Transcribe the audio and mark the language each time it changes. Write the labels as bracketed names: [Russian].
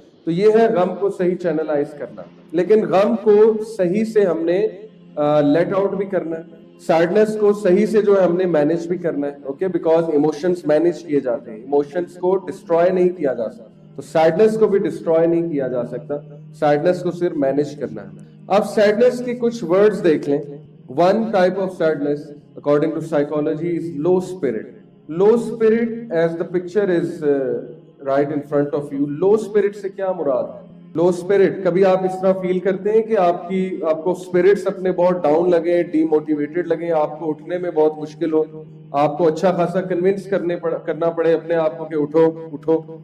[Urdu] تو یہ ہے غم کو صحیح چینلائز کرنا. لیکن غم کو صحیح سے ہم نے لیٹ آؤٹ بھی کرنا ہے. سیڈنس کو صحیح سے جو ہے ہم نے مینج بھی کرنا ہے. اوکے, بیکاز ایموشنز مینج کیے جاتے ہیں, ایموشنز کو ڈسٹروائے نہیں کیا جا سکتا. تو سیڈنس کو بھی ڈسٹروائے نہیں کیا جا سکتا, سیڈنس کو صرف مینج کرنا ہے. اب سیڈنس کی کچھ ورڈز دیکھ لیں. [English] One type of sadness according to psychology is low spirit. Low spirit, as the picture is right in front of you, [Urdu] low spirit سے کیا مراد ہے؟ لو اسپرٹ, کبھی آپ اس طرح فیل کرتے ہیں کہ آپ کو اسپرٹس اپنے بہت ڈاؤن لگے, ڈی موٹیویٹڈ لگے, آپ کو اٹھنے میں بہت مشکل ہو, آپ کو اچھا خاصا کنونس کرنا پڑے اپنے آپ کو کہ اٹھو.